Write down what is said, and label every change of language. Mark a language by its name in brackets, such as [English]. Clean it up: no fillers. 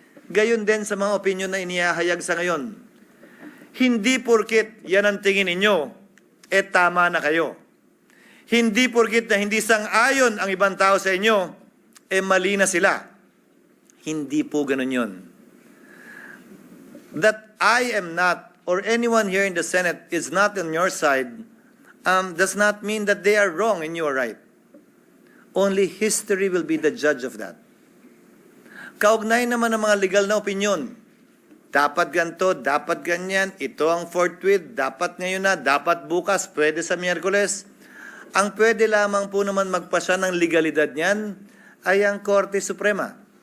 [Filipino] Gayon din sa mga opinyon na inihahayag sa ngayon. Hindi porkit yan ang tingin ninyo, tama na kayo. Hindi porkit na hindi sang-ayon ang ibang tao sa inyo, mali na sila. Hindi po ganun yun. [English] That I am not, or anyone here in the Senate is not on your side, does not mean that they are wrong and you are right. Only history will be the judge of that. [Filipino] Kaugnay naman ng mga legal na opinyon. Dapat ganito, dapat ganyan, ito ang forthwith, dapat ngayon na, dapat bukas, pwede sa Miyerkules. Ang pwede lamang po naman magpasya ng legalidad niyan ay ang Korte Suprema.